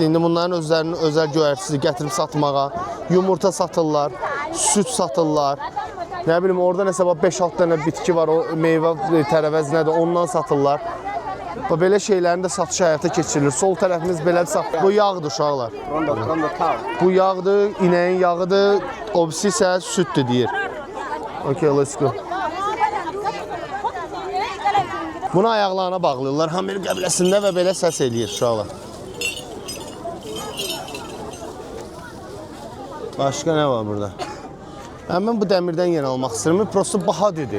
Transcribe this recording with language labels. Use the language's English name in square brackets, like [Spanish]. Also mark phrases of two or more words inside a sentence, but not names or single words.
[Azerbaijani] İndi bunların özlərinin özəl göyərtisi gətirib satmağa, yumurta satırlar, süd satırlar. Nə bilim orada nəsə bax 5-6 dənə bitki var, o meyvə tərəvəz nədir, ondan satırlar. Bax belə şeylərin də satışı həyata keçirilir. Sol tərəfimiz belədir sat. Bu yağdır uşaqlar. [English] From the cow. [Azerbaijani] Bu yağdır, inəyin yağıdır, o birisi isə süddür deyir. [English] Okay, let's go. [Azerbaijani] Bunu ayaqlarına bağlayırlar Hamer qəbiləsində və belə səs eləyir uşaqlar. Başqa nə var burada? Mən bu dəmirdən yenə almaq istəyirəm. Prosto baha dedi.